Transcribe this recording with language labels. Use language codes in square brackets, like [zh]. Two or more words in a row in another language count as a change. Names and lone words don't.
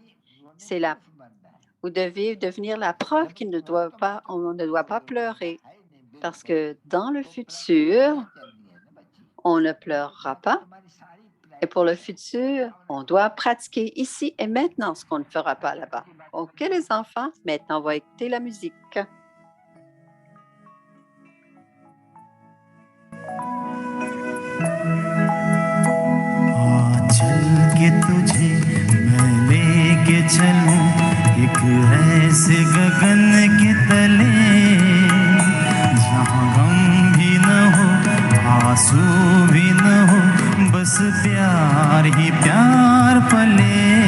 [fr] Vous devez devenir la preuve qu'on ne doit pas pleurer, parce que dans le futur, on ne pleurera pas. Et pour le futur, on doit pratiquer ici et maintenant ce qu'on ne fera pas là-bas. OK, les enfants, maintenant, on va écouter la musique. [hi] चल के तुझे मैं लेके चलूं एक ऐसे गगन के तले जहाँ गम भी न हो आंसू भी न हो बस प्यार ही प्यार पले